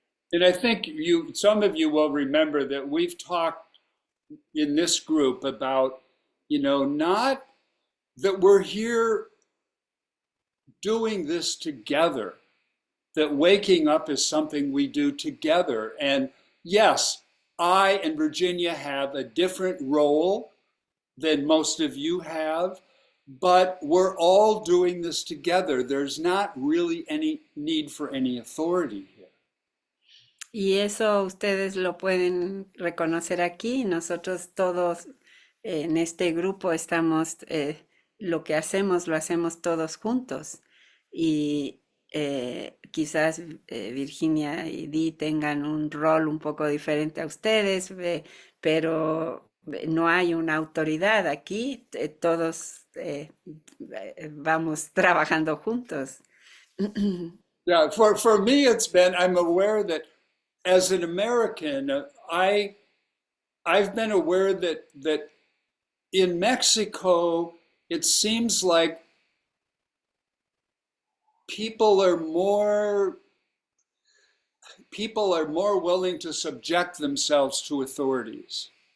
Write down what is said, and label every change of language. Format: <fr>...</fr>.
<en>And I think some of you will remember that we've talked in this group about, not that we're here doing this together, that waking up is something we do together. And yes, I and Virginia have a different role than most of you have, but we're all doing this together. There's not really any need for any authority here.</en> <es>Y eso ustedes lo pueden reconocer aquí. Nosotros todos en este grupo estamos, lo que hacemos lo hacemos todos juntos y quizás Virginia y Dee tengan un rol un poco diferente a ustedes, pero no hay una autoridad aquí, todos vamos trabajando juntos.</es> <en>Yeah, for me, it's been, I'm aware that as an American, I've been aware that in Mexico, it seems like people are more people are more willing to subject themselves to authorities.</en>